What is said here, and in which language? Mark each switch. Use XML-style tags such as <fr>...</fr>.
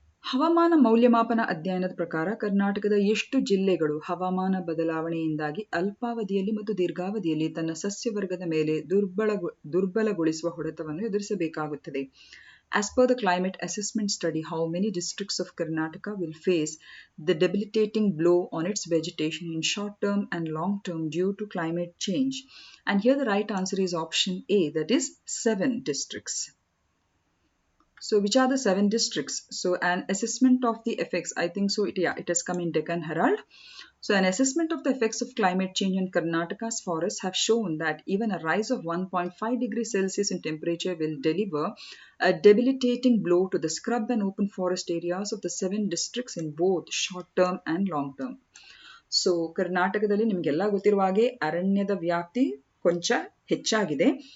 <kn>ಹವಾಮಾನ ಮೌಲ್ಯಮಾಪನ ಅಧ್ಯಯನದ ಪ್ರಕಾರ ಕರ್ನಾಟಕದ ಎಷ್ಟು ಜಿಲ್ಲೆಗಳು ಹವಾಮಾನ ಬದಲಾವಣೆಯಿಂದಾಗಿ ಅಲ್ಪಾವಧಿಯಲ್ಲಿ ಮತ್ತು ದೀರ್ಘಾವಧಿಯಲ್ಲಿ ತನ್ನ ಸಸ್ಯವರ್ಗದ ಮೇಲೆ ದುರ್ಬಲಗೊಳಿಸುವ ಹೊಡೆತವನ್ನು ಎದುರಿಸಬೇಕಾಗುತ್ತದೆ?</kn> <en>As per the climate assessment study, how many districts of Karnataka will face the debilitating blow on its vegetation in short term and long term due to climate change? And here the right answer is option A, that is 7 districts. So which are the 7 districts? So an assessment of the effects, I think so it has come in Deccan Herald. So an assessment of the effects of climate change on Karnataka's forests have shown that even a rise of 1.5 degrees Celsius in temperature will deliver a debilitating blow to the scrub and open forest areas of the 7 districts in both short term and long term.</en> <kn>So ಕರ್ನಾಟಕದಲ್ಲಿ ನಿಮ್ಗೆಲ್ಲ ಗೊತ್ತಿರುವ ಹಾಗೆ ಅರಣ್ಯದ ವ್ಯಾಪ್ತಿ ಕೊಂಚ ಹೆಚ್ಚಾಗಿದೆ.</kn>